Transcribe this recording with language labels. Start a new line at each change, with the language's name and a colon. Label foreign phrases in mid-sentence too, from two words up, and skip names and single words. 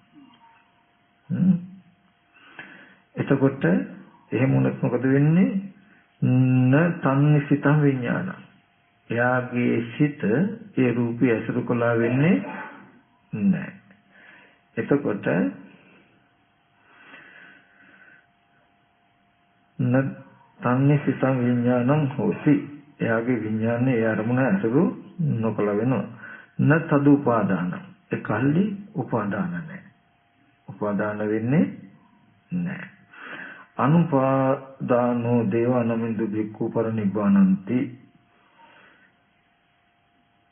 Sinhala: එතකොට එහෙම වුණොත් මොකද වෙන්නේ?
Pali: න තන්නිසිත විඥාන.
Sinhala: එයාගේ සිත ඒ රූපය අසුරු කළා වෙන්නේ නැහැ.
Pali: එතකොට න තන්නිසිත විඥානං හෝති.
Sinhala: එයාගේ විඥානේ ඒ අරමුණ අසුරු නොකළ වෙනවා.
Pali: න තදුපාදාන.
Sinhala: ඒකල්ලි උපාදාන නැහැ. උපාදාන වෙන්නේ නැහැ.
Pali: අනුපාදානෝ දේවානමින්දු භික්ඛු පරිනිබ්බානಂತಿ.